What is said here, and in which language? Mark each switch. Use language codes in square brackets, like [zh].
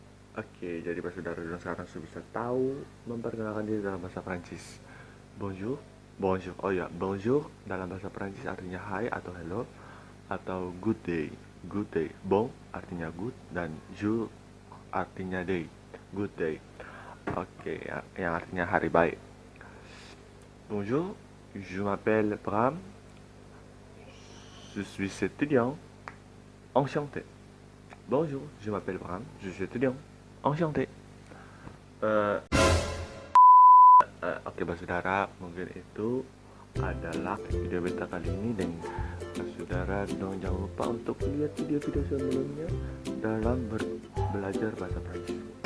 [id] Oke, jadi saudara dan sekarang sudah bisa tahu memperkenalkan diri dalam bahasa Prancis. Bonjour. Oh ya, bonjour dalam bahasa Prancis artinya hi atau hello, atau [en] good day. [id] Bon artinya good dan jour artinya day. [en] Good day. [id] Oke, yang artinya hari baik. [fr] Bonjour, je m'appelle Bram. Je suis étudiant. Enchanté. Bonjour, je m'appelle Bram. Je suis étudiant. Enchanté. [id] Oke, saudara, mungkin itu adalah video beta kali ini, dan saudara jangan lupa untuk lihat video-video sebelumnya dalam belajar bahasa Prancis.